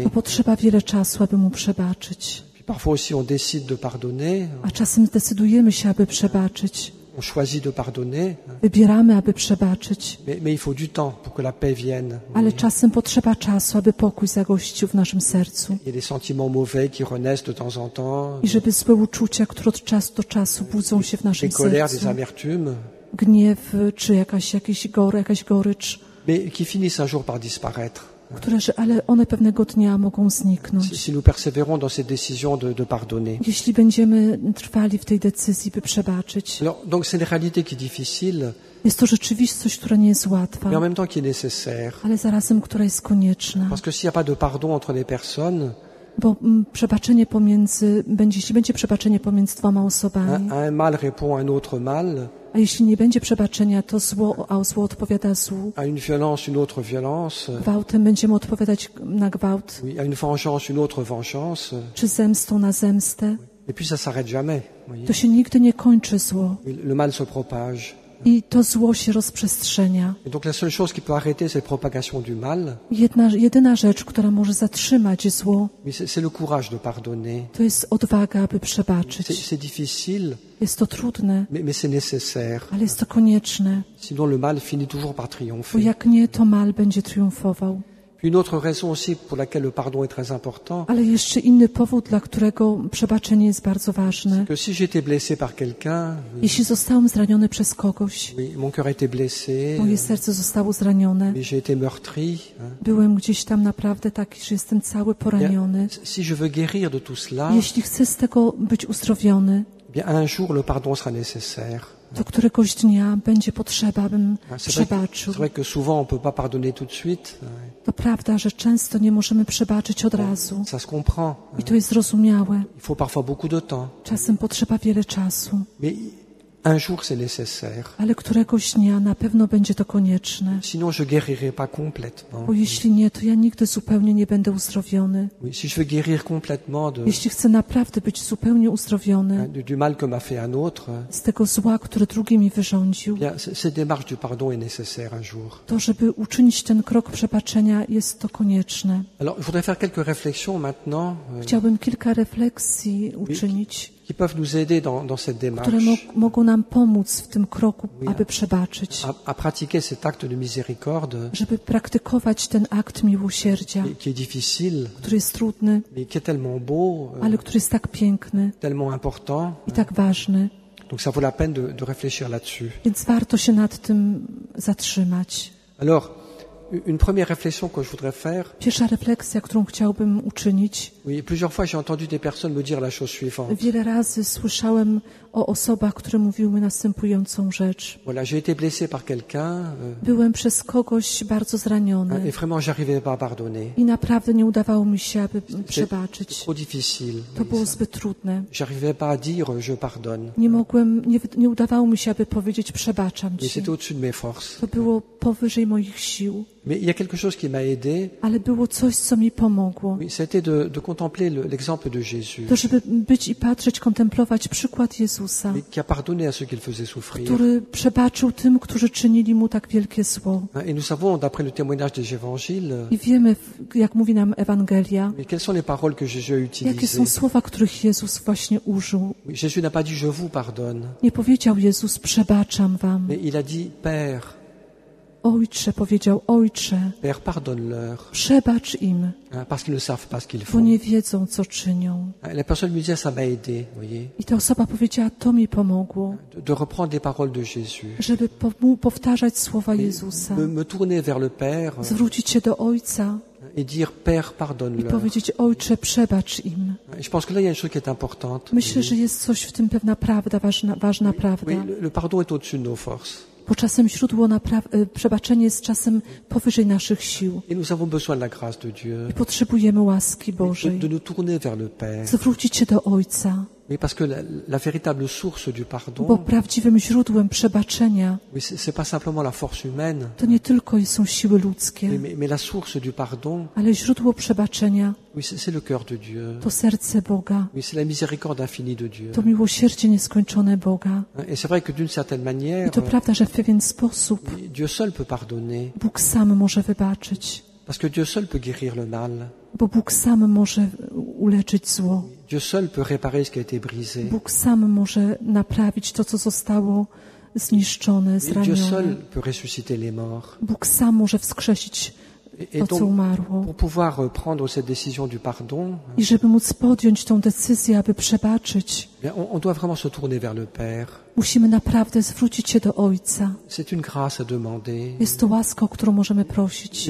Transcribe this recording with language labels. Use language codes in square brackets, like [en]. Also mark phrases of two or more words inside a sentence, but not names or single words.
[pl] to potrzeba wiele czasu, aby mu przebaczyć. [fr] Puis parfois aussi on décide de pardonner, [pl] A czasem zdecydujemy się, aby przebaczyć. [fr] on choisit de pardonner, [pl] wybieramy, aby przebaczyć, [fr] mais il faut du temps pour que la paix vienne. [pl] ale czasem potrzeba czasu, aby pokój zagościł w naszym sercu [fr] Il y a des sentiments mauvais qui renaissent de temps en temps, [pl] i żeby złe uczucia, które od czasu do czasu budzą się w naszym [fr] des colères, des [pl] sercu, [fr] amertumes, jakaś [pl] gorycz, [fr] mais qui finissent un jour par disparaître. [pl] ale one pewnego dnia mogą zniknąć. [fr] Si nous persévérons dans cette décision de pardonner. [pl] Jeśli będziemy trwali w tej decyzji, by przebaczyć. [fr] Alors, donc c'est une réalité qui est difficile, [pl] Jest to rzeczywistość, która nie jest łatwa, [fr] mais en même temps qui est nécessaire. [pl] ale zarazem, która jest konieczna. [fr] Parce que s'il n'y a pas de pardon entre les personnes, [pl] Bo jeśli będzie przebaczenie pomiędzy dwoma osobami, [fr] un mal répond à un autre mal, [pl] a jeśli nie będzie przebaczenia, to zło odpowiada złu. [fr] à une violence, une autre violence, [pl] Gwałtem będziemy odpowiadać na gwałt, [fr] oui, à une vengeance, une autre vengeance, [pl] czy zemstą na zemstę. [fr] et puis ça s'arrête jamais. Voyez. [pl] To się nigdy nie kończy zło [fr] Le mal se propage. [pl] i to zło się rozprzestrzenia. [fr] Et donc la seule chose qui peut arrêter cette propagation du mal, [pl] Jedyna rzecz, która może zatrzymać zło, [fr] oui, c'est le courage de pardonner. [pl] to jest odwaga, aby przebaczyć. [fr] C'est difficile, [pl] Jest to trudne, [fr] mais c'est nécessaire. [pl] ale jest to konieczne, [fr] Sinon le mal finit toujours par [pl] bo [fr] triompher. [pl] jak nie, to mal będzie triumfował. [fr] Puis une autre raison aussi pour laquelle le pardon est très important, [pl] Ale jeszcze inny powód, dla którego przebaczenie jest bardzo ważne. [fr] que si j'étais blessé par quelqu'un, [pl] Jeśli zostałem zraniony przez kogoś, [fr] oui, mon cœur a été blessé, [pl] moje serce zostało zranione, [fr] mais j'ai été meurtri. [pl] byłem gdzieś tam naprawdę taki, że jestem cały poraniony. [fr] Si je veux guérir de tout cela, [pl] Jeśli chcę z tego być uzdrowiony, [fr] bien un jour le pardon sera nécessaire. [pl] to któregoś dnia będzie potrzeba, abym [fr] C'est [pl] przebaczył. [fr] vrai que souvent on peut pas pardonner tout de suite. [pl] To prawda, że często nie możemy przebaczyć od razu. [fr] Ça se comprend. [pl] I to jest zrozumiałe. [fr] Il faut parfois beaucoup de temps. [pl] Czasem potrzeba wiele czasu, [fr] Mais un jour c'est nécessaire. [pl] ale któregoś dnia na pewno będzie to konieczne. [fr] Sinon je guérirai pas complètement. [pl] Bo jeśli nie, to ja nigdy zupełnie nie będę uzdrowiony. [fr] Oui, si je veux guérir complètement [pl] Jeśli chcę naprawdę być zupełnie uzdrowiony [fr] du mal que m'a fait un autre, [pl] z tego zła, które drugi mi wyrządził, [fr] bien cette démarche du pardon est nécessaire un jour. [pl] to żeby uczynić ten krok przebaczenia, jest to konieczne. [fr] Alors je voudrais faire quelques réflexions maintenant [pl] Chciałbym kilka refleksji uczynić, [fr] qui peuvent nous aider dans cette démarche [pl] które mogą nam pomóc w tym kroku, aby przebaczyć, [fr] à pratiquer cet acte de miséricorde [pl] żeby praktykować ten akt miłosierdzia, [fr] qui est difficile, [pl] który jest trudny, [fr] mais qui est tellement beau, [pl] ale który jest tak piękny [fr] tellement important. [pl] i tak ważny, [fr] Donc ça vaut la peine de réfléchir là-dessus. [pl] więc warto się nad tym zatrzymać. [fr] Alors, une première réflexion que je voudrais faire, [pl] Pierwsza refleksja, którą chciałbym uczynić. [fr] oui, plusieurs fois j'ai entendu des personnes me dire la chose suivante. [pl] Wiele razy słyszałem o osobach, które mówiły następującą rzecz. [fr] Voilà, j'ai été blessé par quelqu'un [pl] Byłem przez kogoś bardzo zraniony [fr] et vraiment j'arrivais pas à pardonner. [pl] i naprawdę nie udawało mi się, aby przebaczyć. [fr] Trop difficile. [pl] To było zbyt trudne. [fr] J'arrivais pas à dire je pardonne. [pl] Nie udawało mi się, aby powiedzieć przebaczam [fr] Mais [pl] ci. [fr] c'était au-dessus de mes forces. [pl] To było powyżej moich sił, [fr] Mais il y a quelque chose qui m'a aidé, [pl] ale było coś, co mi pomogło. [fr] oui, c'était de contempler l'exemple de Jésus, [pl] To, żeby być i patrzeć, kontemplować przykład Jezusa, [fr] qui a pardonné à ceux qu'il faisait souffrir. [pl] który przebaczył tym, którzy czynili mu tak wielkie zło. [fr] Et nous savons, d'après le témoignage des évangiles, [pl] I wiemy, jak mówi nam Ewangelia, [fr] mais quelles sont les paroles que Jésus a [pl] jakie są [fr] utilisées. [pl] słowa, których Jezus właśnie użył. [fr] Oui, Jésus n'a pas dit je vous pardonne, [pl] Nie powiedział Jezus, przebaczam wam. [fr] mais il a dit Père, [pl] Ojcze, powiedział, Ojcze, [fr] Père, pardonne-leur, [pl] przebacz im, [fr] parce qu'ils ne savent pas ce qu'ils [pl] bo [fr] font. [pl] nie wiedzą, co czynią. [fr] La personne me disait ça m'a aidé, voyez, [pl] I ta osoba powiedziała, to mi pomogło, [fr] de reprendre les paroles de Jésus, [pl] żeby powtarzać słowa Jezusa, [fr] me tourner vers le Père [pl] zwrócić się do Ojca [fr] et dire Père, [pl] i [fr] pardonne-leur. [pl] powiedzieć, Ojcze, przebacz im. [fr] Et je pense que là il y a une chose qui est importante. [pl] Myślę, że jest coś w tym pewna prawda, ważna prawda, [fr] Oui, le pardon est au-dessus de nos forces. [pl] bo czasem źródło przebaczenia jest czasem powyżej naszych sił [fr] Et nous avons besoin de la grâce de Dieu, [pl] i potrzebujemy łaski [fr] de [pl] Bożej, [fr] nous tourner vers le Père. [pl] zwrócić się do Ojca, [fr] Oui, parce que la véritable source du [pl] bo [fr] pardon, [pl] prawdziwym źródłem przebaczenia [fr] oui, c'est pas simplement la force humaine, [pl] to nie tylko są siły ludzkie, [fr] mais la source du pardon, [pl] ale źródło przebaczenia [fr] oui, c'est le cœur de Dieu. [pl] to serce Boga, [fr] Oui, c'est la miséricorde infinie de Dieu. [pl] to miłosierdzie nieskończone Boga. [fr] Et c'est vrai que d'une certaine [pl] I [fr] manière, [pl] to prawda, że w pewien sposób [fr] Dieu seul peut pardonner, [pl] Bóg sam może wybaczyć, [fr] Parce que Dieu seul peut guérir le mal. [pl] Bo Bóg sam może uleczyć zło. [fr] Dieu seul peut réparer ce qui a été brisé. [pl] Bóg sam może naprawić to, co zostało zniszczone, [fr] Dieu [pl] zranione. [fr] seul peut ressusciter les morts. [pl] Bóg sam może wskrzesić [fr] Et [pl] to, co [fr] donc, [pl] umarło. [fr] pour pouvoir prendre cette décision du pardon, [pl] I żeby móc podjąć tą decyzję, aby przebaczyć, [fr] bien, on doit vraiment se tourner vers le Père. [pl] musimy naprawdę zwrócić się do Ojca. [fr] C'est une grâce à demander, [pl] Jest to łaska, o którą możemy prosić,